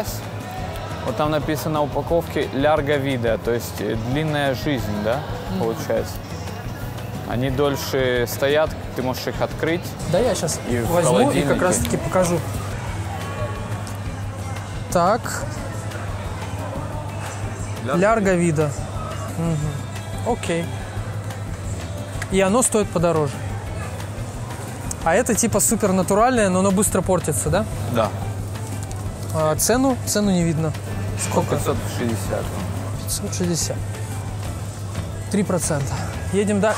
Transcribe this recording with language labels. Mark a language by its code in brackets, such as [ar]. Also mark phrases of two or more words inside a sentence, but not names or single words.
[ru] Вот там написано на упаковке [es] «Larga vida», [ru] то есть длинная жизнь, да, получается. Они дольше стоят, ты можешь их открыть. Да, я сейчас возьму и как раз-таки покажу. Так. [es] Larga vida. [ru] Угу. Окей. И оно стоит подороже. А это типа супер натуральное, но оно быстро портится, да? Да. Цену не видно. Сколько? 560. 560. 3%. Едем дальше.